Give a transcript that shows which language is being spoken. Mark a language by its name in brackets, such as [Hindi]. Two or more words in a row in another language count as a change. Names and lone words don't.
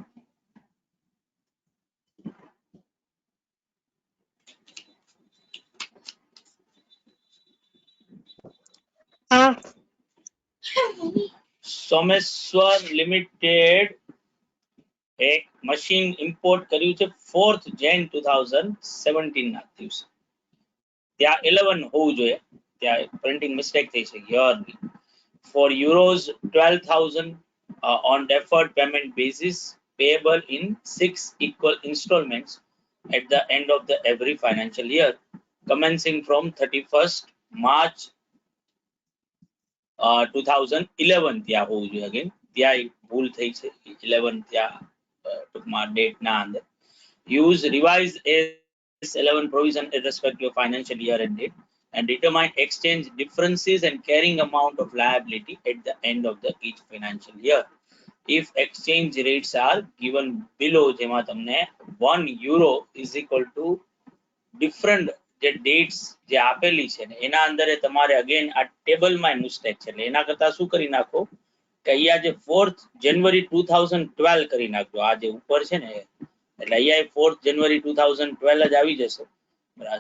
[Gujarati] સોમેશ્વર લિમિટેડ એક મશીન ઇમ્પોર્ટ કર્યું છે 4th Jan 2017 ના દિવસે. ત્યાં 11 હોવું જોઈએ, ત્યાં પ્રિન્ટિંગ મિસ્ટેક થઈ છે યરની. [English] For euros 12,000 on deferred payment basis payable in 6 equal installments at the end of the every financial year commencing from 31st March 2011 [Gujarati] ત્યાં હોવું જોઈએ. અગેન ત્યાં ભૂલ થઈ છે, 11 ત્યાં ટૂંકમાં ડેટ ના અંદર. [English] Use revised S11 provision irrespective of financial year and date and determine exchange differences and carrying amount of liability at the end of the each financial year. If exchange rates are given below, [Gujarati] જેમાં તમને [English] 1 euro is equal to different [Gujarati] જે dates જે આપેલી છે ને એના અંદરે તમારે અગેન આ ટેબલમાં મિસ્ટેક છે, એટલે એના કરતા શું કરી નાખો કે અહીંયા જે 4th January 2012 કરી નાખજો. આ જે ઉપર છે ને એટલે અહીંયા 4th January 2012 જ આવી જશે, બરાબર.